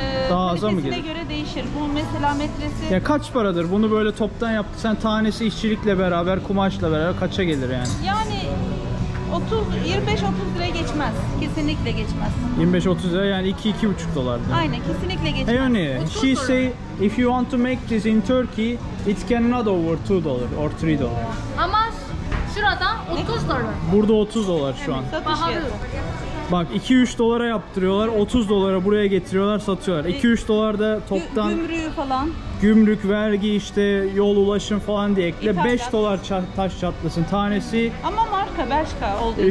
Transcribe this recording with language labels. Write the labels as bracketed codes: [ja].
[tr] Daha aza mı kalitesine gelir? göre değişir. Bu mesela metresi Ya kaç paradır? Bunu böyle toptan yaptıysan tanesi işçilikle beraber, kumaşla beraber kaça gelir yani? yani 25-30 liraya geçmez. Kesinlikle geçmez. 25-30 lira yani 2-2,5 dolar. Aynen kesinlikle geçmez. [en] Hey Oni, she say if you want to make this in Turkey, it cannot over 2 dollar or 3 dollar. [tr] Ama şurada 30 dolar. Burada 30 dolar şu an. Satış Pahalı. fiyatı. Bak 2-3 dolara yaptırıyorlar, 30 dolara buraya getiriyorlar, satıyorlar. 2-3 dolar da toptan Gümrüğü falan. gümrük, vergi, işte yol ulaşım falan diye ekle. İthalat. 5 dolar taş çatlasın tanesi. Ama marka Bershka olduğu için.